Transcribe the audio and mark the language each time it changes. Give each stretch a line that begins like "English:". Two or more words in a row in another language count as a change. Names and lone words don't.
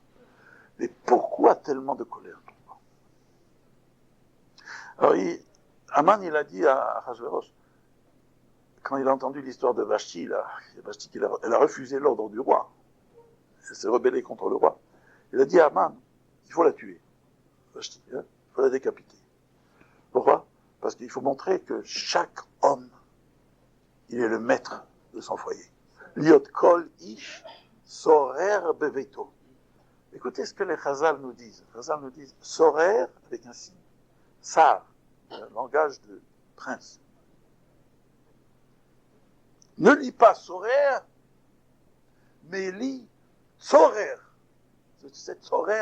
French: Mais pourquoi tellement de colère? Alors, Aman, il a dit à Achashverosh, quand il a entendu l'histoire de Vashti, elle a refusé l'ordre du roi. Elle s'est rebellée contre le roi. Il a dit à Aman, il faut la tuer. Il faut la décapiter. Pourquoi? Parce qu'il faut montrer que chaque homme, il est le maître de son foyer.
Hebrew: להיות כל איש שורר בביתו.
French: Écoutez ce que les Chazal nous disent. Les Chazal nous disent sorer avec un signe. Sar, un langage de prince. Ne lis pas sorer, mais lis sorer. C'est sorer.